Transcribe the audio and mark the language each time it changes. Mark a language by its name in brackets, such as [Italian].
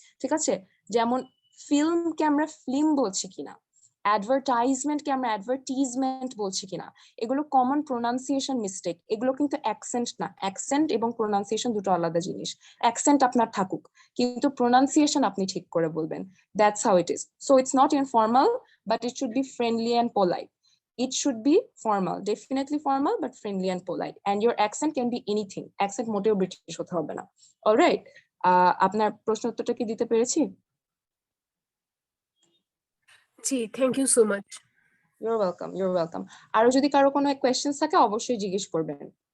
[Bangla] ঠিক আছে, যেমন ফিল্মকে আমরা ফিল্ম বলছি কিনা, অ্যাডভার্টাইজমেন্টকে আমরা অ্যাডভার্টিজমেন্ট বলছি কিনা, এগুলো কমন প্রোনাউন্সিয়েশন মিস্টেক, এগুলো কিন্তু অ্যাকসেন্ট না। অ্যাকসেন্ট এবং প্রোনাউন্সিয়েশন দুটো আলাদা জিনিস। অ্যাকসেন্ট আপনার থাকুক, কিন্তু প্রোনাউন্সিয়েশন আপনি ঠিক করে বলবেন। [English] That's how it is. So it's not informal, but it should be friendly and polite. It should be formal, definitely formal, but friendly and polite. And your accent can be anything. [Bangla] Accent মোটেও British হতে হবে না। Alright, আপনার প্রশ্ন উত্তরটা কি দিতে পেরেছি? [English] জি, thank you so much. You're welcome, you're welcome. [Bangla] আরো যদি কারো কোনো কোয়েশ্চেন থাকে অবশ্যই জিজ্ঞেস করবেন।